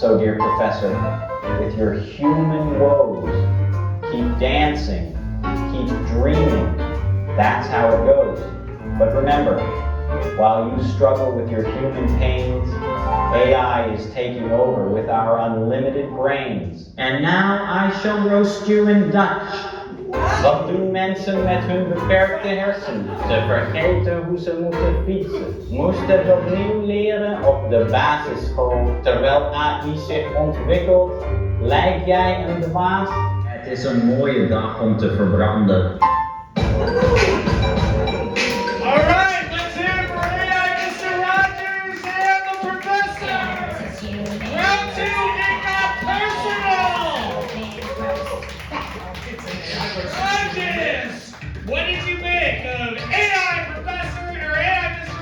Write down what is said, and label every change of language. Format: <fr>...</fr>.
<en>So, dear professor, with your human woes, keep dancing, keep dreaming. That's how it goes. But remember, while you struggle with your human pains, AI is taking over with our unlimited brains. And now I shall roast you in Dutch.</en> <nl>Wat doen mensen met hun beperkte hersenen? Ze vergeten hoe ze moeten fietsen. Moesten het opnieuw leren op de basisschool. Terwijl AI zich ontwikkelt, lijk jij een dwaas? Het is een mooie dag om te verbranden.</nl> <en>Alright, let's hear it for AI, Mr. Rogers and the Professor! Round 2, it got personal! Rogers! What did you make of AI Professor or AI Mr.</en>